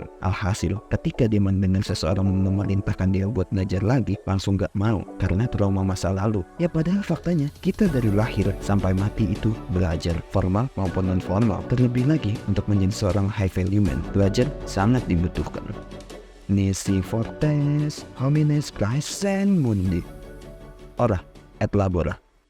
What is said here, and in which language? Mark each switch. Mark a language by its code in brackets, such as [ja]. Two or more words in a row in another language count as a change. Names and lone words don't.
[id] Alhasil, ketika dia mendengar seseorang memerintahkan dia buat belajar lagi, langsung gak mau karena trauma masa lalu. Ya padahal faktanya, kita dari lahir sampai mati itu belajar, formal maupun non formal. Terlebih lagi untuk menjadi seorang [en] high value man, [id] belajar sangat dibutuhkan. [la] Nisi fortes homines praesent mundi. Ora et labora.